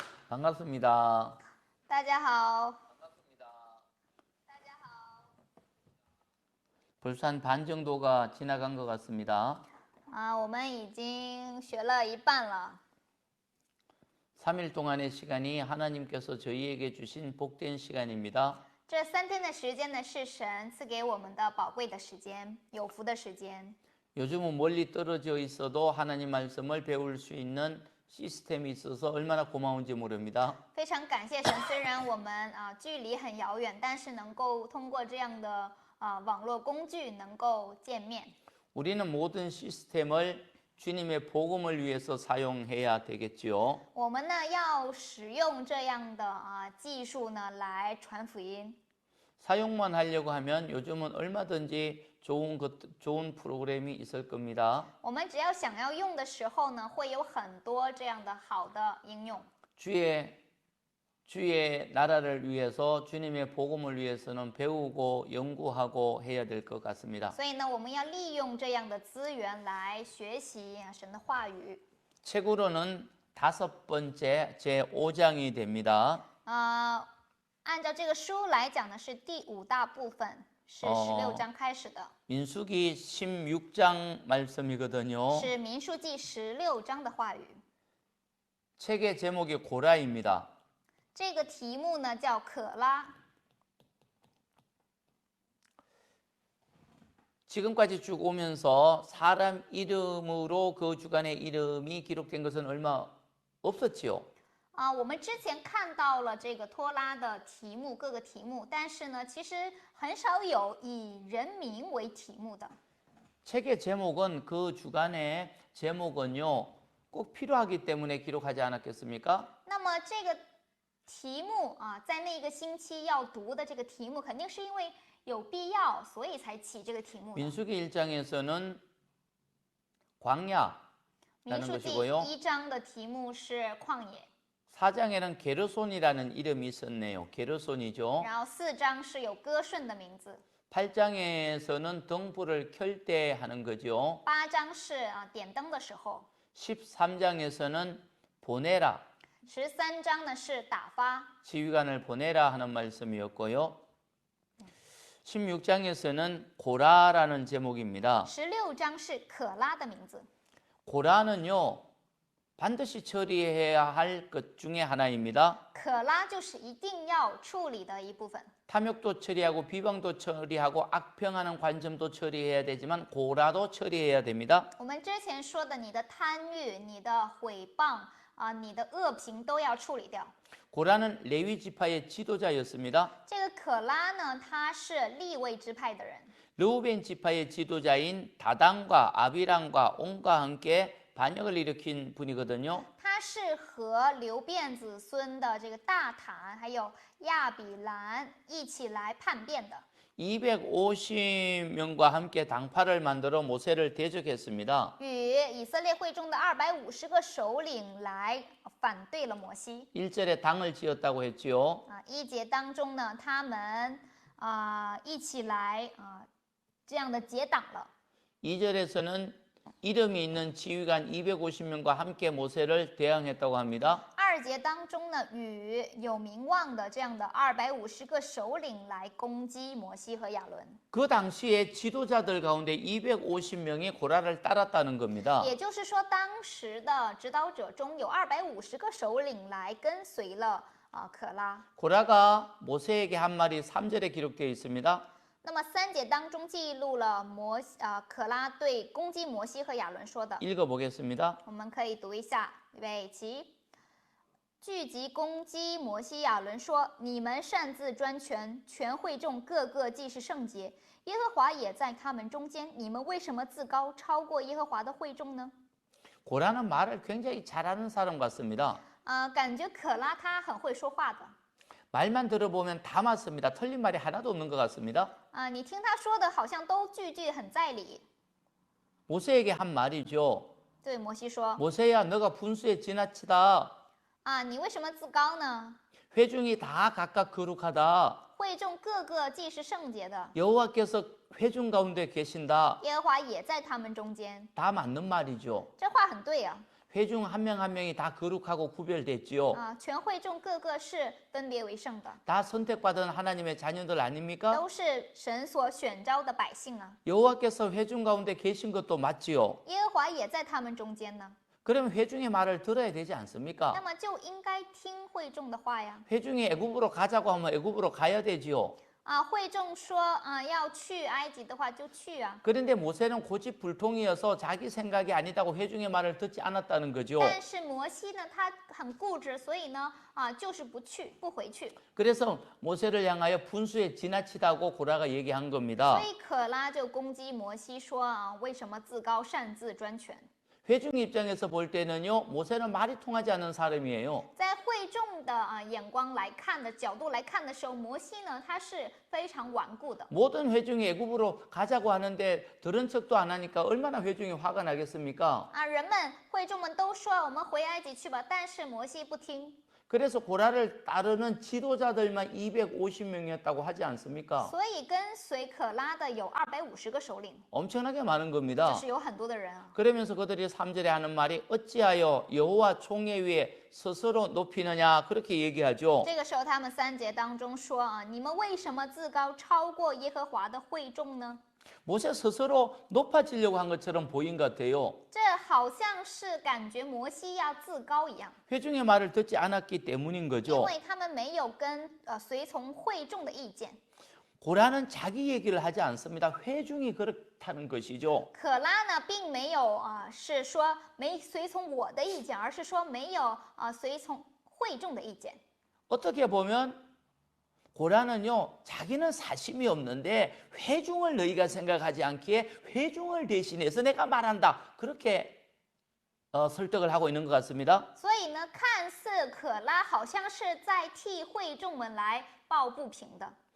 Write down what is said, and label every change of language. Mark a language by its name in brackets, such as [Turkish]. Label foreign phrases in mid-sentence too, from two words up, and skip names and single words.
[Korean] 반갑습니다. [Chinese] 大家好， [Korean] 벌써 한 반 정도가 지나간 것 같습니다. [Chinese] 我们已经学了一半了。 [Korean] 3일 동안의 시간이 하나님께서 저희에게 주신 복된 시간입니다. [Chinese] 这3天的时间呢，是神赐给我们的宝贵的时间，有福的时间。 [Korean] 요즘은 멀리 떨어져 있어도 하나님 말씀을 배울 수 있는 시스템이 있어서 얼마나 고마운지 모릅니다. [Chinese] 非常感谢神，虽然我们距离很遥远，但是能够通过这样的网络工具能够见面。 [Korean] 우리는 모든 시스템을 주님의 복음을 위해서 사용해야 되겠죠. [Chinese] 我们呢要使用这样的技术呢来传福音。 [Korean] 사용만 하려고 하면 요즘은 얼마든지 좋은 프로그램이 있을 겁니다. [Chinese] 我们只要想要用的时候呢，会有很多这样的好的应用。 [Korean] 주의 나라를 위해서 주님의 복음을 위해서는 배우고 연구하고 해야 될 것 같습니다. [Chinese] 所以呢，我们要利用这样的资源来学习神的话语。 [Korean] 책으로는 5번째 제 5장이 됩니다. [Chinese] 按照这个书来讲呢，是第5大部分，是16章开始的， [Korean] 민수기 16장 말씀이거든요. [Chinese] 是民数记16章的话语。 [Korean] 책의 제목이 고라입니다. [Chinese] 这个题目呢叫可拉。 [Korean] 지금까지 쭉 오면서 사람 이름으로 그 주간의 이름이 기록된 것은 얼마 없었지요. [Chinese] 我们之前看到了这个托拉的题目，各个题目，但是呢，其实很少有以人名为题目的。 [Korean] 책의 제목은 그 주간의 제목은요 꼭 필요하기 때문에 기록하지 않았겠습니까? [Chinese] 那么这个题目在那个星期要读的这个题目，肯定是因为有必要，所以才起这个题目的。 [Korean] 민수기 1장에서는 광야라는 [Chinese] 民数记 [Korean] 것이고요. [Chinese] 1章的题目是旷野， [Korean] 4장에는 게르손이라는 이름이 있었네요. 게르손이죠. [Chinese] 然后4章是有歌顺的名字， [Korean] 8장에서는 등불을 켤 때 하는 거죠. [Chinese] 8 章是点灯的时候， [Korean] 13장에서는 보내라, [Chinese] 13 章呢是打发， [Korean] 지휘관을 보내라 하는 말씀이었고요. 16장에서는 고라라는 제목입니다. [Chinese] 16 章是可拉的名字。 [Korean] 고라는요 반드시 처리해야 할 것 중에 하나입니다. [Chinese] 可拉就是一定要处理的一部分。 [Korean] 탐욕도 처리하고 비방도 처리하고 악평하는 관점도 처리해야 되지만 고라도 처리해야 됩니다. [Chinese] 我们之前说的，你的贪欲、你的毁谤你的恶评都要处理掉。 [Korean] 고라는 레위 지파의 지도자였습니다. [Chinese] 这个可拉呢，他是利未支派的人。 [Korean] 르우벤 지파의 지도자인 다단과 아비람과 온과 함께 반역을 일으킨 분이거든요. [Chinese] 他是和流变子孙的这个大坦还有亚比兰一起来叛变的。 [Korean] 250명과 함께 당파를 만들어 모세를 대적했습니다. [Chinese] 与以色列会中的250个首领来反对了摩西。 [Korean] 1절에 당을 지었다고 했지요. [Chinese] 1 节当中呢，他们一起来这样的结党了。 [Korean] 2절에서는 이름이 있는 지휘관 250명과 함께 모세를 대항했다고 합니다. [Chinese] 2 节当中呢，与有名望的这样的250个首领来攻击摩西和亚伦。 [Korean] 그 당시에 지도자들 가운데 250명이 고라를 따랐다는 겁니다. [Chinese] 也就是说，当时的指导者中有250个首领来跟随了可拉。 [Korean] 고라가 모세에게 한 말이 3절에 기록되어 있습니다. [Chinese] 那么3节当中记录了可拉对攻击摩西和亚伦说的， [Korean] 읽어보겠습니다. [Chinese] 我们可以读一下。预备起。聚集攻击摩西亚伦说：“你们擅自专权，全会众个个既是圣洁，耶和华也在他们中间。你们为什么自高，超过耶和华的会众呢？” [Korean] 고라는 말을 굉장히 잘하는 사람 같습니다. [Chinese] 感觉可拉他很会说话的。 [Korean] 말만 들어보면 다 맞습니다. 틀린 말이 하나도 없는 것 같습니다. [Chinese] 你听他说的好像都句句很在理。 [Korean] 모세에게 한 말이죠. [Chinese] 对摩西说 [Korean] 모세야, 너가 분수에 지나치다. [Chinese] 你为什么自高呢？ [Korean] 회중이 다 각각 거룩하다. [Chinese] 会众个个既是圣洁的， [Korean] 여호와께서 회중 가운데 계신다. [Chinese] 耶和华也在他们中间。 [Korean] 다 맞는 말이죠. [Chinese] 这话很对啊。 [Korean] 회중 한 명 한 명이 다 거룩하고 구별됐지요. [Chinese] 啊，全会众个个是分别为圣的， [Korean] 다 선택받은 하나님의 자녀들 아닙니까? [Chinese] 都是神所选召的百姓啊。 [Korean] 여호와께서 회중 가운데 계신 것도 맞지요. [Chinese] 耶和华也在他们中间呢， [Korean] 그러면 회중의 말을 들어야 되지 [Chinese] 那 [Korean] 않습니까? [Chinese] 么就应该听会众的话呀。 [Korean] 회중이 애굽으로 가자고 하면 애굽으로 가야 되지요. [Chinese] 啊，会众说啊要去埃及的话就去啊， [Korean] 그런데 모세는 고집불통이어서 자기 생각이 아니다고 회중의 말을 듣지 않았다는 거죠. [Chinese] 但是摩西呢，他很固执，所以呢就是不去，不回去。 [Korean] 그래서 모세를 향하여 분수에 지나치다고 고라가 얘기한 겁니다. [Chinese] 所以可拉就攻击摩西说啊，为什么自高擅自专权？ [Korean] 회중 입장에서 볼 때는요, 모세는 말이 통하지 않는 사람이에요. [Chinese] 在会众的眼光来看的角度来看的时候，摩西呢他是非常顽固的。 [Korean] 모든 회중이 애굽으로 가자고 하는데 들은 척도 안 하니까 얼마나 회중이 화가 나겠습니까? [Chinese] 啊，人们会众们都说我们回埃及去吧，但是摩西不听， [Korean] 그래서 고라를 따르는 지도자들만 250명이었다고 하지 않습니까? [Chinese] 所以跟随可拉的有250个首领， [Korean] 엄청나게 많은 [Chinese] 就 [Korean] 겁니다. [Chinese] 是有很多的人啊。 [Korean] 그러면서 그들이 3절에 하는 말이 어찌하여 여호와 총회 위에 스스로 높이느냐 그렇게 얘기하죠. [Chinese] 这个时候他们3节当中说啊，你们为什么自高超过耶和华的会众呢？ [Korean] 모세 스스로 높아지려고 한 것처럼 보인 것 같아요. [Chinese] 这好像是感觉摩西要自高一样， [Korean] 회중의 말을 듣지 않았기 때문인 [Chinese] 因 [Korean] 거죠. [Chinese] 为他们没有跟随从会众的意见。 [Korean] 고라는 자기 얘기를 하지 않습니다. 회중이 그렇다는 것이죠. [Chinese] 可拉呢，并没有是说没随从我的意见，而是说没有随从会众的意见。 [Korean] 어떻게 보면 고라는요, 자기는 사심이 없는데 회중을 너희가 생각하지 않기에 회중을 대신해서 내가 말한다. 그렇게 설득을 하고 있는 것 같습니다. [Chinese] 所以呢，看似可拉好像是在替会众们来抱不平的。